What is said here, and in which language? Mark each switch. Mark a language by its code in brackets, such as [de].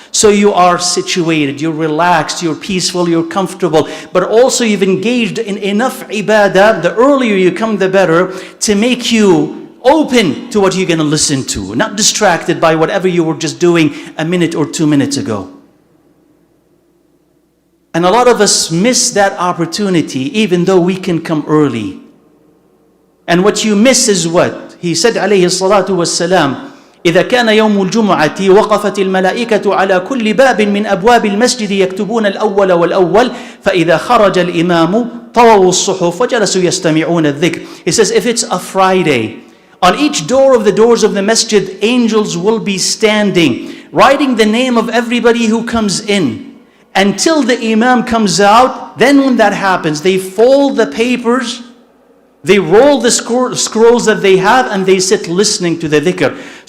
[en] So you are situated, you're relaxed, you're peaceful, you're comfortable, but also you've engaged in enough ibadah, the earlier you come the better, to make you open to what you're going to listen to, not distracted by whatever you were just doing a minute or 2 minutes ago. And a lot of us miss that opportunity even though we can come early. And what you miss is what? He said [ar] عليه الصلاة والسلام إذا كان يوم الجمعة وقفت الملائكة على كل باب من أبواب المسجد يكتبون الأول والأول فإذا خرج الإمام طووا الصحف وجلسوا يستمعون الذكر. [en] He says if it's a Friday, on each door of the doors of the masjid, angels will be standing, writing the name of everybody who comes in until the imam comes out. Then when that happens, they fold the papers, they roll the scrolls that they have, and they sit listening to the dhikr.